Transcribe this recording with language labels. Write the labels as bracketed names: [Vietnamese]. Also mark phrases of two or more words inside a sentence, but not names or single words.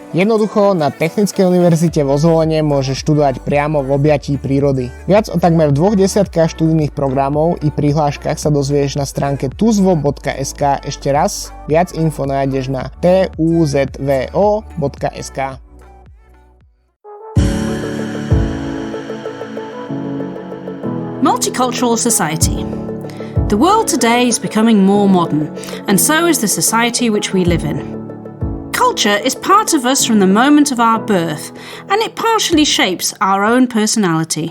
[Slovak] Jednoducho na Technickej univerzite vo Zvolene môžeš študovať priamo v objatí prírody. Viac o takmer 20 študijných programov i prihláškach sa dozvieš na stránke tuzvo.sk. Ešte raz, viac info nájdeš na tuzvo.sk. [English] Multicultural society. The world today is becoming more modern, and so is the society which we live in. Culture is part of us from the moment of our birth, and it partially shapes our own personality.